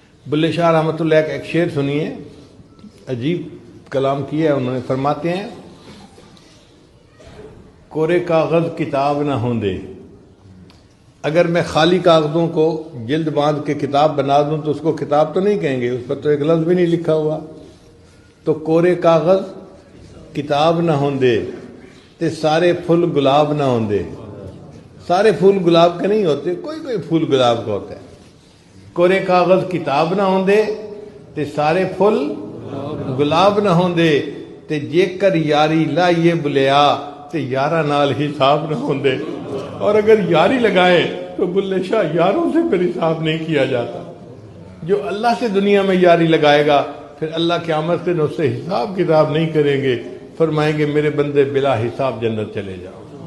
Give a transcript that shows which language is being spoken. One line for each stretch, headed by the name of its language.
Urdu: بلے شاہ رحمۃ اللہ کا ایک شعر سنیے، عجیب کلام کیا ہے انہوں نے. فرماتے ہیں
Punjabi: کورے کاغذ کتاب نہ ہوں دے،
Urdu: اگر میں خالی کاغذوں کو جلد باندھ کے کتاب بنا دوں تو اس کو کتاب تو نہیں کہیں گے، اس پر تو ایک لفظ بھی نہیں لکھا ہوا.
Punjabi: تو کورے کاغذ کتاب نہ ہوں دے تے سارے پھول گلاب نہ ہوں دے.
Urdu: سارے پھول گلاب کے نہیں ہوتے، کوئی کوئی پھول گلاب کا ہوتا ہے.
Punjabi: کورے کاغذ کتاب نہ ہوں دے تے سارے پھول گلاب نہ ہوں دے تے جے کر یاری لائیے بلیا تے یارہ نال حساب نہ ہوں دے.
Urdu: اور اگر یاری لگائے تو بلے شاہ یاروں سے پھر حساب نہیں کیا جاتا. جو اللہ سے دنیا میں یاری لگائے گا پھر اللہ قیامت کے دن اس سے حساب کتاب نہیں کریں گے، فرمائیں گے میرے بندے بلا حساب جنت چلے جاؤ.